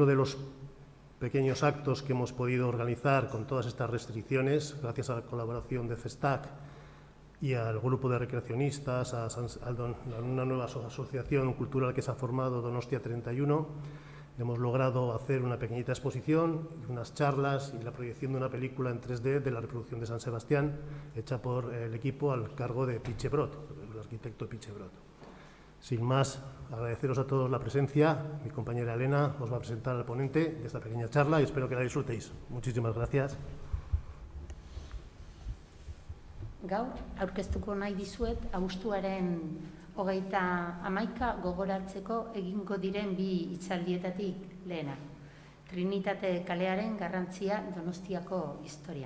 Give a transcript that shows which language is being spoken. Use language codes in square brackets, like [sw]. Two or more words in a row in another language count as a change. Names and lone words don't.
[es] de los pequeños actos que hemos podido organizar con todas estas restricciones, gracias a la colaboración de CESTAC y al grupo de recreacionistas, a una nueva asociación cultural que se ha formado, Donostia 31, hemos logrado hacer una pequeñita exposición, unas charlas y la proyección de una película en 3D de la reproducción de San Sebastián, hecha por el equipo al cargo de Piche Brot, el arquitecto Piche Brot. Sin más, agradeceros a todos la presencia. Mi compañera Elena os va a presentar al ponente de esta pequeña charla y espero que la disfrutéis. Muchísimas gracias. [eu] Gaur, aurkeztuko nahi dizuet, abuztuaren 31 gogoratzeko egingo diren bi hitzaldietatik lehena. Trinitate kalearen garrantzia Donostiako historian.